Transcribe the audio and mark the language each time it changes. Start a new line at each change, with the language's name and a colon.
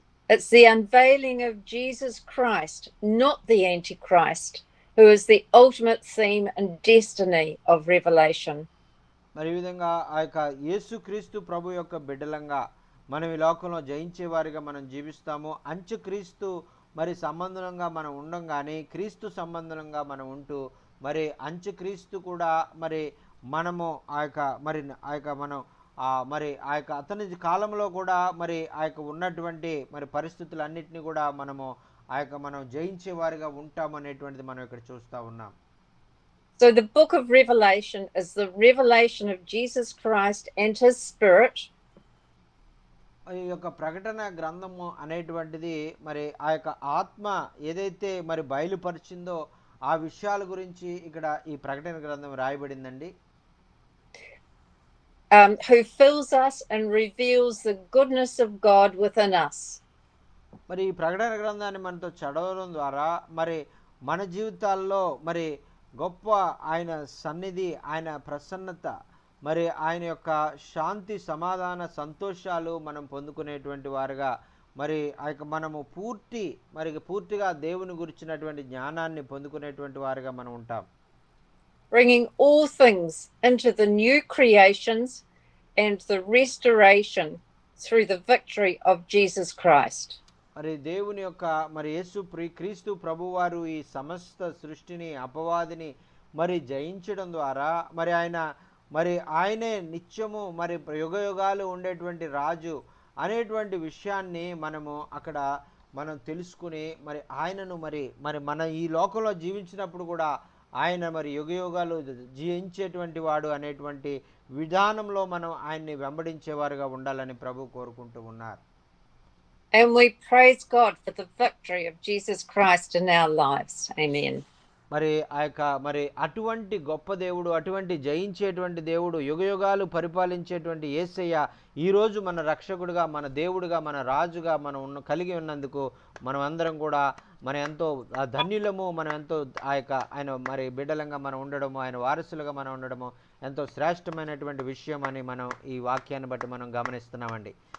English: It's the unveiling of Jesus Christ, not the Antichrist, who is the ultimate theme and destiny of Revelation.
Telugu: మరి ఈ విధంగా ఆ యొక్క యేసుక్రీస్తు ప్రభు యొక్క బిడ్డలంగా మనం ఈ లోకంలో జయించే వారిగా మనం జీవిస్తాము. అంచుక్రీస్తు మరి సంబంధంగా మనం ఉండంగానే క్రీస్తు సంబంధంగా మనం ఉంటూ మరి అంచుక్రీస్తు కూడా మరి మనము ఆ యొక్క మరి ఆ యొక్క మనం మరి ఆ యొక్క అతని కాలంలో కూడా మరి ఆ యొక్క ఉన్నటువంటి మరి పరిస్థితులన్నిటిని కూడా మనము ఆ యొక్క మనం జయించే వారిగా ఉంటామనేటువంటిది మనం ఇక్కడ చూస్తూ ఉన్నాం.
English: So the book of Revelation is the revelation of Jesus Christ and his spirit.
Telugu: ఈ యొక్క ప్రకటన గ్రంథము అనేటువంటిది మరి ఆ యొక్క ఆత్మ ఏదైతే మరి బయలుపరిచిందో ఆ విషయాల గురించి ఇక్కడ ఈ ప్రకటన గ్రంథం రాయబడిందండి.
English: Who fills us and reveals the goodness of God within us.
Telugu: మరి ఈ ప్రకటన గ్రంథాన్ని మనతో చదవడం ద్వారా మరి మన జీవితాల్లో మరి గొప్ప ఆయన సన్నిధి, ఆయన ప్రసన్నత, మరి ఆయన యొక్క శాంతి, సమాధాన, సంతోషాలు మనం పొందుకునేటువంటి వారుగా మరి ఆ యొక్క మనము పూర్తిగా దేవుని గురించినటువంటి జ్ఞానాన్ని పొందుకునేటువంటి వారుగా మనం ఉంటాం.
English: Bringing all things into the new creations and the restoration through the victory of Jesus Christ.
Telugu: మరి దేవుని యొక్క మరి క్రీస్తు ప్రభువారు ఈ సమస్త సృష్టిని, అపవాదిని మరి జయించడం ద్వారా మరి ఆయనే నిత్యము మరి యుగయుగాలు ఉండేటువంటి రాజు అనేటువంటి విషయాన్ని మనము అక్కడ మనం తెలుసుకుని మరి ఆయనను మరి మన ఈ లోకంలో జీవించినప్పుడు కూడా ఆయన మరి యుగయుగాలు జీవించేటువంటి వాడు అనేటువంటి విధానంలో మనం ఆయన్ని వెంబడించేవారుగా ఉండాలని ప్రభు కోరుకుంటూ ఉన్నారు.
English: And we praise God for the victory of Jesus Christ in our lives. Amen.
Telugu: మరి ఆ యొక్క మరి అటువంటి గొప్ప దేవుడు, అటువంటి జయించేటువంటి దేవుడు, యుగయుగాలు పరిపాలించేటువంటి యేసయ్య ఈరోజు మన రక్షకుడుగా, మన దేవుడుగా, మన రాజుగా మనం కలిగి ఉన్నందుకు మనం అందరం కూడా మనం ఎంతో ధన్యులము. మనం ఎంతో ఆ యొక్క ఆయన మరి బిడ్డలంగా మనం ఉండడము, ఆయన వారసులుగా మనం ఉండడము ఎంతో శ్రేష్టమైనటువంటి విషయం అని మనం ఈ వాక్యాన్ని బట్టి మనం గమనిస్తున్నామండి.